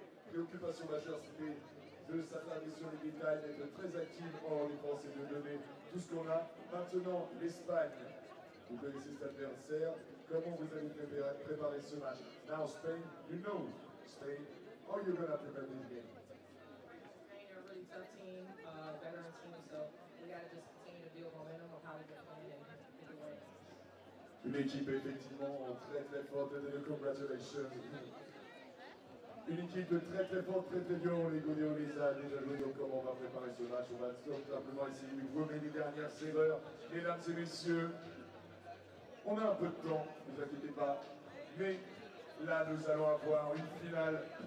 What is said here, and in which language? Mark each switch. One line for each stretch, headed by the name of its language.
French: Préoccupation majeure, c'était de s'attarder sur les détails, d'être très active en défense et de donner tout ce qu'on a. Maintenant, l'Espagne. Vous connaissez cet adversaire. Comment vous allez préparer ce match?
English: Now, Spain, you know Spain. How are you going to prepare this game? Spain are a really tough team, veteran team, so we got to just continue to build momentum of how we've been playing and get away.
French: Une équipe effectivement très très forte, congratulations. Une équipe très forte, très bien, on les a déjà joué, donc comment on va préparer ce match? On va simplement essayer de gommer les dernières erreurs. Mesdames et messieurs, on a un peu de temps, ne vous inquiétez pas, mais là nous allons avoir une finale.